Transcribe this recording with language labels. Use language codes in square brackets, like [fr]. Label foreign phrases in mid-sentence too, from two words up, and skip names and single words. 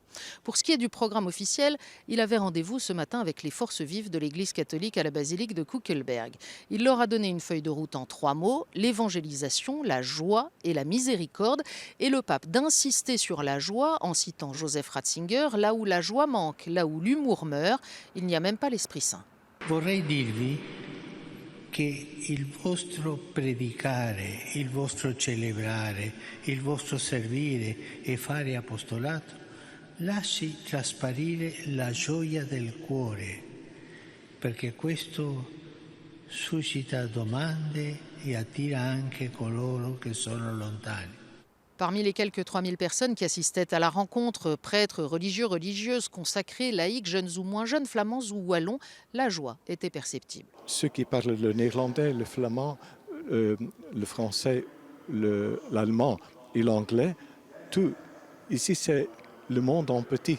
[fr] Pour ce qui est du programme officiel, il avait rendez-vous ce matin avec les forces vives de l'Église catholique à la basilique de Kuckelberg. Il leur a donné une feuille de route en 3 mots, l'évangélisation, la joie et la miséricorde. Et le pape d'insister sur la joie en citant Joseph Ratzinger, là où la joie manque, là où l'humour meurt, il n'y a même pas l'Esprit Saint. [it] Vorrei dirvi che il vostro predicare, il vostro celebrare, il vostro servire e fare apostolato lasci trasparire la gioia del cuore, perché questo suscita domande e attira anche coloro che sono lontani. [fr] Parmi les quelques 3000 personnes qui assistaient à la rencontre, prêtres, religieux, religieuses, consacrés, laïcs, jeunes ou moins jeunes, flamands ou wallons, la joie était perceptible. Ceux qui parlent le néerlandais, le flamand, le français, l'allemand et l'anglais, tout ici c'est le monde en petit.